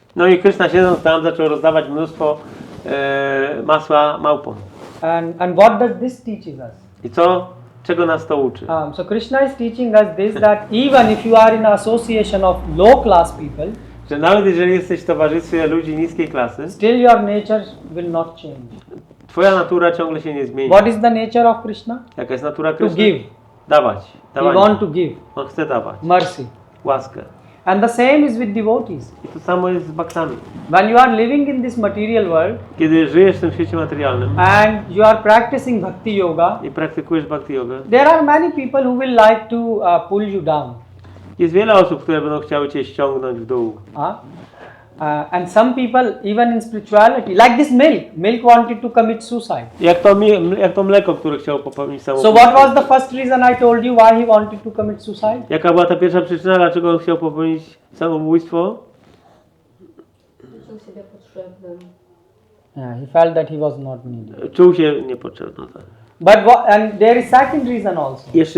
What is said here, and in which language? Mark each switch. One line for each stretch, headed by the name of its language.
Polish: No i Krishna siedząc tam zaczął rozdawać mnóstwo masła małpom.
English: And what does this teaches us?
Polish: I czego nas to uczy?
English: So Krishna is teaching us this, that even if you are in an association of low class people,
Polish: Że nawet jeżeli jesteś w towarzystwie ludzi niskiej klasy,
English: still your nature will not change.
Polish: twoja natura ciągle się nie zmieni.
English: What is the nature of Krishna?
Polish: Jaka jest natura
English: To
Polish: Kryszny?
English: give.
Polish: Dawać.
English: He want to give
Polish: On chce dawać.
English: mercy.
Polish: Łaskę.
English: And the same is with devotees.
Polish: I to samo jest z baktami.
English: When you are living in this material world
Polish: Kiedy żyjesz w tym świecie materialnym
English: and you are practicing bhakti yoga,
Polish: i praktykujesz bhakti yogę,
English: there are many people who will like to pull you down.
Polish: jest wiele osób, które będą chciały cię ściągnąć w dół.
English: And some people, even in spirituality, like this milk wanted to commit suicide.
Polish: Jak to mleko, które chciało popełnić
English: So
Polish: samobójstwo.
English: what was the first reason I told you why he wanted to commit suicide?
Polish: Jaka była ta pierwsza przyczyna, dlaczego on chciał popełnić samobójstwo? Czuł siebie potrzebnym.
English: Yeah, he felt that he was not needed.
Polish: Czuł się niepotrzebny. Tak.
English: But and there is second reason also.